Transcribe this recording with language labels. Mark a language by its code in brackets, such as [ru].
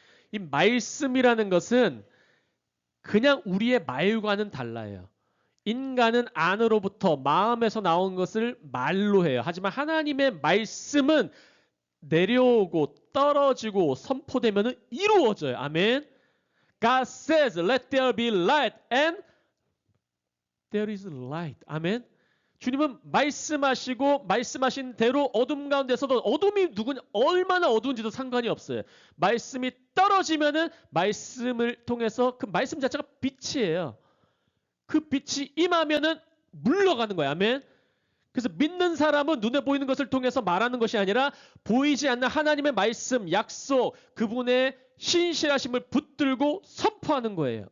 [ko] 이 말씀이라는 것은 그냥 우리의 말과는 달라요. 인간은 안으로부터 마음에서 나온 것을 말로 해요. 하지만 하나님의 말씀은 내려오고 떨어지고 선포되면 이루어져요. 아멘. [en] God says, let there be light, and there is light. [ko] 아멘. 주님은 말씀하시고 말씀하신 대로 어둠 가운데서도 어둠이 얼마나 어두운지도 상관이 없어요. 말씀이 떨어지면은 말씀을 통해서 그 말씀 자체가 빛이에요. 그 빛이 임하면은 물러가는 거야. 아멘. 그래서 믿는 사람은 눈에 보이는 것을 통해서 말하는 것이 아니라 보이지 않는 하나님의 말씀, 약속, 그분의 신실하심을 붙들고 선포하는 거예요.